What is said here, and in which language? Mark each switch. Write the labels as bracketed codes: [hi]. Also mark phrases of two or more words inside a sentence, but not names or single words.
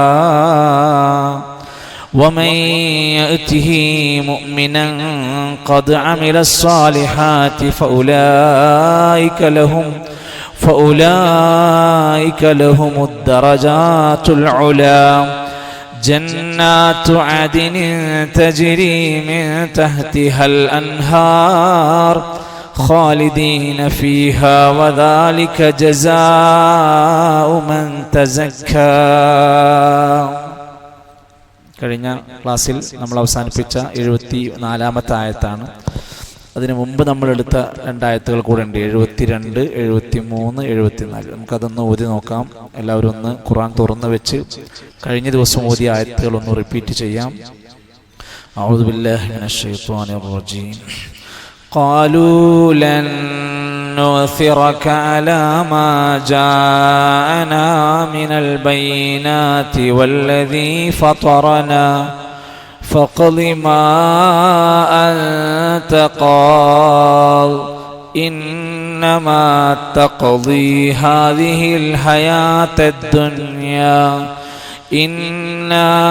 [ar] ومن يأته مؤمنا قد عمل الصالحات فأولئك لهم الدرجات العلى جنات عدن تجري من تحتها الأنهار خالدين فيها وذلك جزاء من تزكى. [ml] കഴിഞ്ഞ ക്ലാസ്സിൽ നമ്മൾ അവസാനിപ്പിച്ച 74-ാമത്തെ ആയത്താണ്. അതിനു മുമ്പ് നമ്മൾ എടുത്ത 2 ആയത്തുകൾ കൂടെ ഉണ്ട്, 72, 73, 74. നമുക്കതൊന്ന് ഓതി നോക്കാം. എല്ലാവരും ഒന്ന് ഖുർആൻ തുറന്നു വെച്ച് കഴിഞ്ഞ ദിവസം ഓതിയ ആയത്തുകൾ ഒന്ന് റിപ്പീറ്റ് ചെയ്യാം. [ar] أعوذ بالله من الشيطان الرجيم. قالوا لن نؤثرك على ما جاءنا من البينات والذي فطرنا فاقض ما أنت قاض إنما تقضي هذه الحياة الدنيا إنا